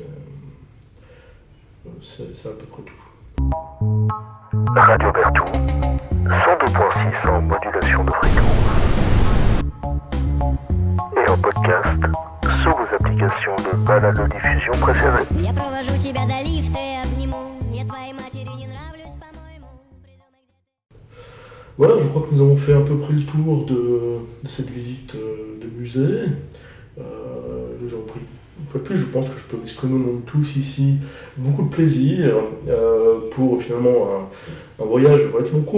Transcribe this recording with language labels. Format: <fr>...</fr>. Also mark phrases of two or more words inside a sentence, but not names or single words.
<fr>C'est à peu près tout. Radio Berthoud, 102.6 en modulation de fréquence. Et en podcast sous vos applications de balado-diffusion préférées.</fr> <ru>Я провожу тебя до лифта и обниму. Я твоей матери не нравлюсь, по-моему.</ru> <fr>Voilà, je crois que nous avons fait à peu près le tour de cette visite de musée. Nous avons pris une fois de plus, je pense que je peux dire que nous avons tous ici beaucoup de plaisir pour finalement un voyage relativement court.</fr>